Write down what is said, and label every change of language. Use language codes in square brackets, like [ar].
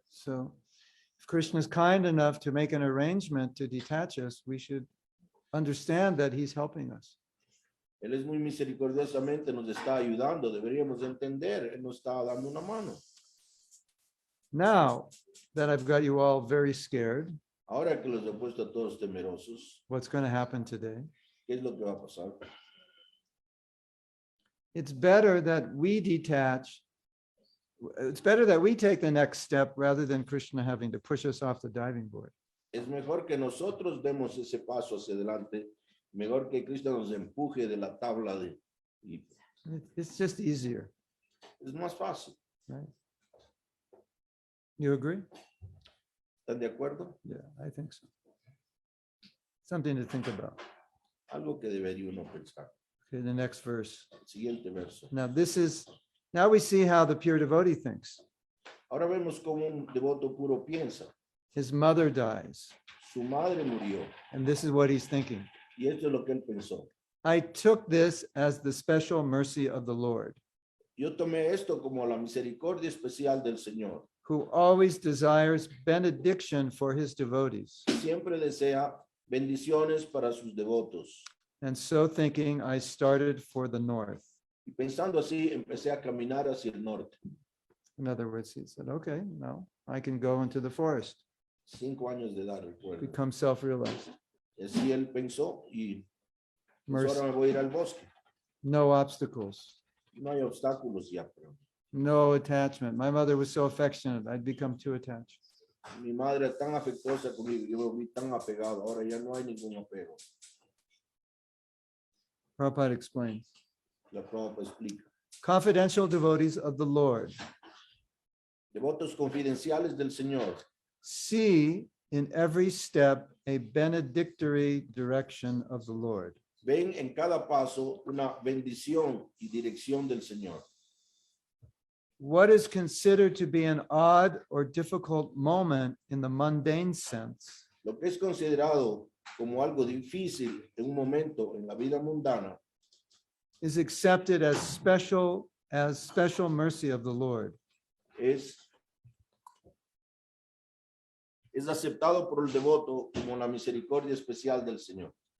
[en] So if Krishna is kind enough to make an arrangement to detach us, we should understand that he's helping us. [es] Él es muy misericordiosamente nos está ayudando. Deberíamos entender. Él nos está dando una mano. [en] Now that I've got you all very scared, [es] Ahora que los he puesto a todos temerosos, [en] what's going to happen today? [es] ¿qué es lo que va a pasar? [en] It's better that we detach. It's better that we take the next step rather than Krishna having to push us off the diving board. [es] Es mejor que nosotros demos ese paso hacia adelante. Mejor que Cristo nos empuje de la tabla de... [en] It's just easier, [es] Es más fácil. [en] right? You agree? [es] ¿Están de acuerdo? [en] Yeah, I think so. Something to think about. [es] Algo que debería uno pensar. [en] Okay, the next verse. [es] El siguiente verso. [en] Now we see how the pure devotee thinks. [es] Ahora vemos cómo un devoto puro piensa. [en] His mother dies, [es] Su madre murió. [en] and this is what he's thinking. [es] Y esto es lo que él pensó. [en] I took this as the special mercy of the Lord, [es] Yo tomé esto como la misericordia especial del Señor. [en] who always desires benediction for his devotees. [es] Siempre desea bendiciones para sus devotos. [en] And so thinking, I started for the north. [es] Y pensando así, empecé a caminar hacia el norte. [en] In other words, he said, okay, now I can go into the forest, [es] 5 años de edad, recuerdo. [en] become self-realized. [es] Así él pensó y pues [en] Mercy. [es] ahora me voy a ir al bosque. [en] No obstacles, [es] No hay obstáculos ya, pero [en] no attachment. My mother was so affectionate, I'd become too attached. [es] mi madre es tan afectuosa conmigo, yo me volví tan apegado, ahora ya no hay ningún apego. [en] Prabhupada explains. [es] La Prabhupada explica. [en] Confidential devotees of the Lord [es] Devotos confidenciales del Señor [en] see in every step a benedictory direction of the Lord. [es] ven en cada paso una bendición y dirección del Señor. [en] What is considered to be an odd or difficult moment in the mundane sense [es] Lo que es considerado como algo difícil en un momento en la vida mundana [en] is accepted as special mercy of the Lord. [es] es aceptado por el devoto como la misericordia especial del Señor.